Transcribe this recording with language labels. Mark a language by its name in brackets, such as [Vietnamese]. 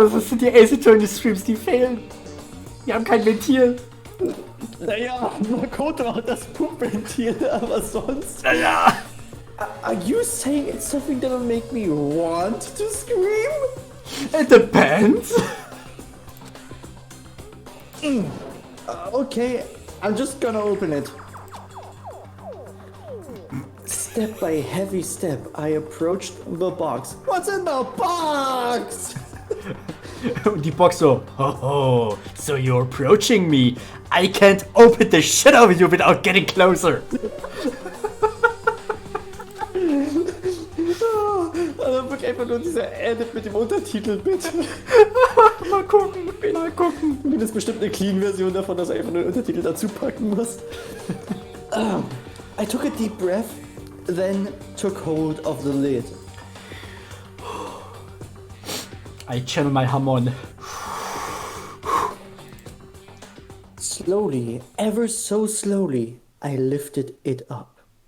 [German] Das sind die Ace Attorney Streams, die fehlen. Die haben kein Ventil. Naja, Makoto hat das Pumpventil, aber sonst... Naja. [English] Are you saying it's something that'll make me want to scream? It depends. Okay, I'm just gonna open it. Step by heavy step, I approached the box. What's in the box? [German] Und die Box so, oh, [English] so you're approaching me. I can't open the shit out of you without getting closer. [German] Also wirklich einfach nur dieser Edit mit dem Untertitel, bitte. Mal gucken, mal gucken. Das ist bestimmt eine Clean-Version davon, dass er einfach nur den Untertitel dazu packen muss. [English] I took a deep breath, then took hold of the lid. I channel my Hamon. Slowly, ever so slowly, I lifted it up.